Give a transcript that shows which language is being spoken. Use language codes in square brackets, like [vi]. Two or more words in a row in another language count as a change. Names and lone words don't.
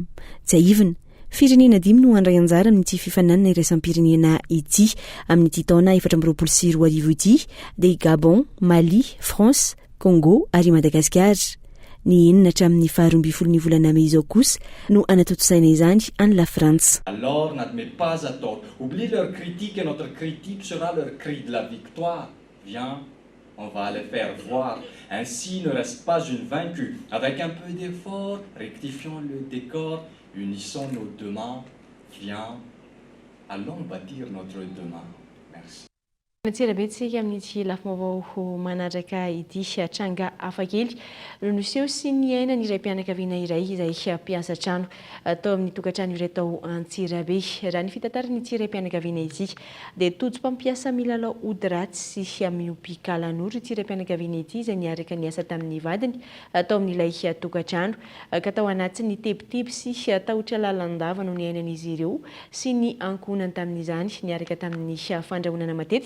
[mg] Jaivina firenena 5 no andray anjara amin'ity fifaninanana iraisam-pirenena ity amin'ity taona 2012 ity dia Gabon, Mali, France, Congo ary Madagasikara. Ny 4 hatramin'ny 12 ny volana May izao kosa no anatotosaina izany any la France. [fr] Alors n'admets pas à tort. Oublie leur critique et notre critique sera leur cri de la victoire. Viens, on va les faire voir. Ainsi ne reste pas une vaincue. Avec un peu d'effort, rectifions le décor, unissons nos deux mains. Viens, allons bâtir notre demain. Merci. [mg] Tsirabetsika amin'ity lafim-baovao manaraka ity tranga hafakely no niseho sy ny aina ny iray mpianakaviana iray izay mpiasa trano atao amin'ny tokantrano iray tao Antsirabe. Raha ny fitantarany ity iray mpianakaviana ity dia tojo-mpampiasa milalao ody ratsy sy miompy kalan'ora ity iray mpianakaviana ity izay niaraka niasa tamin'ny vadiny atao amin'ilay tokantrano ka tao anatin'ny tebiteby sy tahotra lalandava no ny ainan'izy ireo sy ny ankonany tamin'izany niaraka tamin'ny fandrahonana matetika.